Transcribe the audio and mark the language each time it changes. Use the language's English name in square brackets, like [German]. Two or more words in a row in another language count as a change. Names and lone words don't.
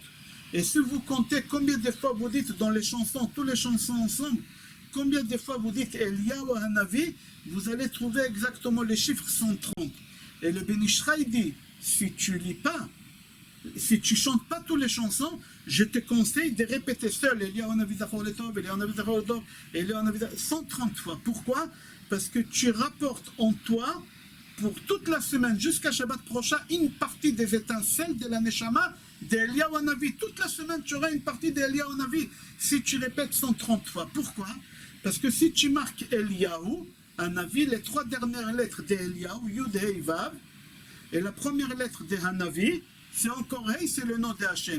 [French] Et si vous comptez combien de fois vous dites dans les chansons, toutes les chansons ensemble, combien de fois vous dites Eliyahu Hanavi, vous allez trouver exactement les chiffres 130. Et le Ben Ish Chai dit, si tu lis pas, si tu chantes pas toutes les chansons, je te conseille de répéter seul [Hebrew] אליהו הנביא זכור לטוב, אליהו הנביא זכור לטוב, [French] Eliyahu Hanavi 130 fois. Pourquoi? Parce que tu rapportes en toi, pour toute la semaine jusqu'à Shabbat prochain, une partie des étincelles de la Neshama d'Eliyahu Hanavi. Toute la semaine, tu auras une partie d'Eliyahu Hanavi si tu répètes 130 fois. Pourquoi? Parce que si tu marques Eliyahu Hanavi, les 3 dernières lettres d'Eliyahu, Yud, Hei, Vav, et la première lettre de Hanavi, c'est encore Hei, c'est le nom de Hachem.